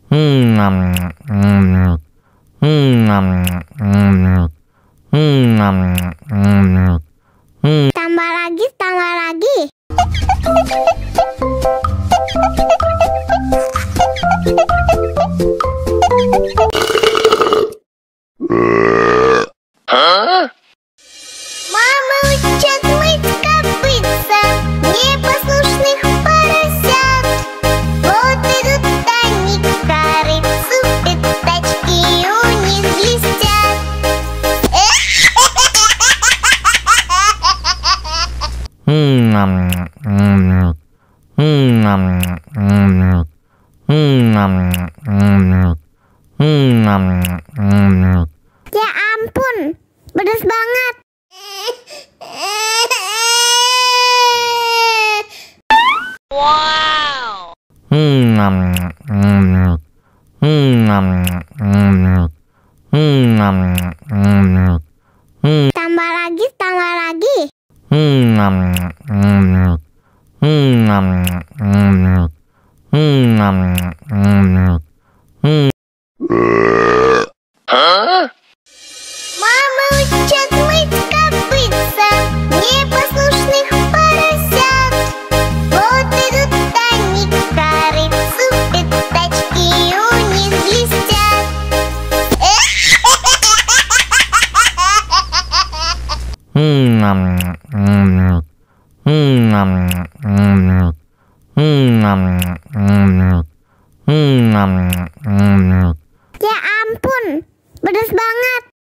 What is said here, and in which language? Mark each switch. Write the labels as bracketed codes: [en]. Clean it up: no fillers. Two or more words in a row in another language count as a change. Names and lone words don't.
[id] Tambah lagi, tambah lagi. [ru] Мама учат мыть копытца непослушных поросят. Вот идут они к корыцу, пятачки у них блестят. [id] Ya ampun, pedas banget. Wow. Tambah lagi, tambah lagi. [ru] Мама учат мыть копытца непослушных поросят. Вот идут они к корыцу, пятачки у них блестят. [id] Ya ampun, pedas banget.